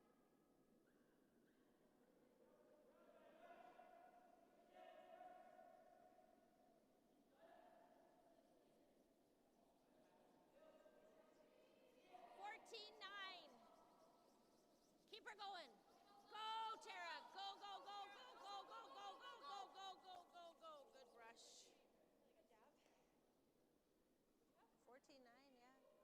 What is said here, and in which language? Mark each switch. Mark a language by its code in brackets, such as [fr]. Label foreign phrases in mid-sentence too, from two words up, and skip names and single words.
[en] Keep her going. Go, Tara. Go, go, go, go, go, go, go, go, go, go, go, go, go. Good brush. 14.9, yeah.